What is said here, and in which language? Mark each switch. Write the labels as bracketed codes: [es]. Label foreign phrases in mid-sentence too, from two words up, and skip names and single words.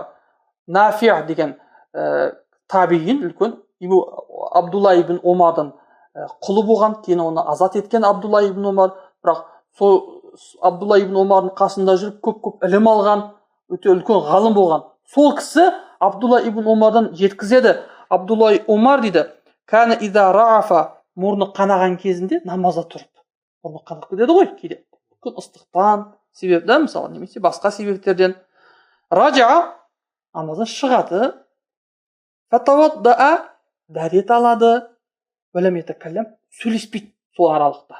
[kk] Нафи деген табиин, үлкен Абдулла ибн Омардан құлы болған, кейін оны азат еткен Абдулла ибн Омар, бірақ сол Абдулла ибн Омардың қасында жүріп көп ілім алған, өте үлкен ғалым болған. Сол кісі Абдулла ибн Омардан жеткізеді. Абдулла Омар дейді: [ar] "كان إذا رعف", [kk] мұрны қанаған кезінде намазда тұрып. Мұрны қанап кетеді ғой кейде. Күн ыстықтан себепті, мысалы, немесе басқа себептерден. Ража, намаздан шығады. Фатавадда, дәрет алады. [ar] ولم يتكلم, [kk] сөйлеспейді сол аралықта.